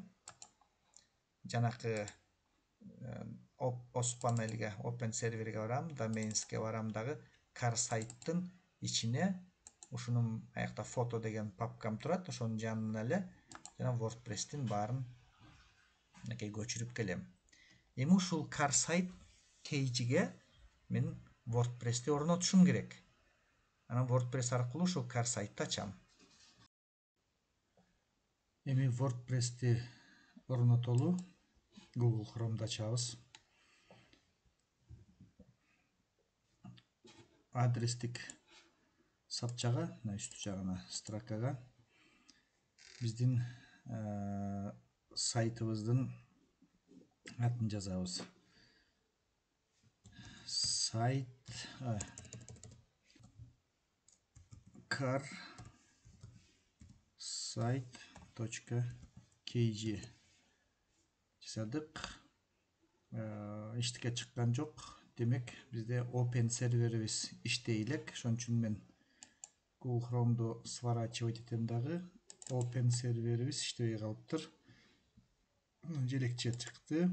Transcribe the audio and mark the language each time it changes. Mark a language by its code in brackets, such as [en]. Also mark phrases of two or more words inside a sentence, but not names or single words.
[ky] Жанакы OS panelге, Open серверге барам, domainsке барам дагы car сайттын ичине ушунун аякта фото деген папкам турат. Ошонун жанына эле жана WordPress'тин баарын мынакей көчүрүп келем. Эми ушул car site кейжиге мен WordPress'ти орнотушум керек. Анан WordPress аркылуу ушул car site'ти ачам. Эми WordPress'ти орнотолу Google Chrome'да ачабыз. Адрестик сапчага, мына үстү жагына строкага биздин сайтыбыздын атын жазабыз. Сайт car site.kg жаздык. Эчтеке чыккан жок. Демек, бизде open серверибиз иштей элек. Ошон үчүн мен Google Chrome'ду сворачивать этем дагы. Open серверибиз иштебей калыптыр. Желекче чыкты.